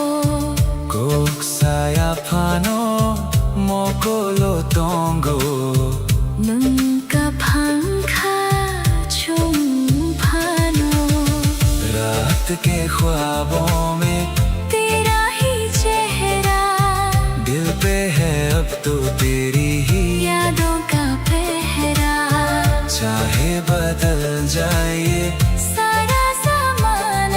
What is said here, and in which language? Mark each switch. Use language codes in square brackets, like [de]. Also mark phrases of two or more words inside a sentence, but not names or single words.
[trp] kok saya pano mokolo tongo, Nungka phangkha chung phano. [hi] रात के ख्वाबों में तेरा ही चेहरा, दिल पे है अब तो तेरी ही, यादों का पहरा। चाहे बदल जाए सारा ज़माना,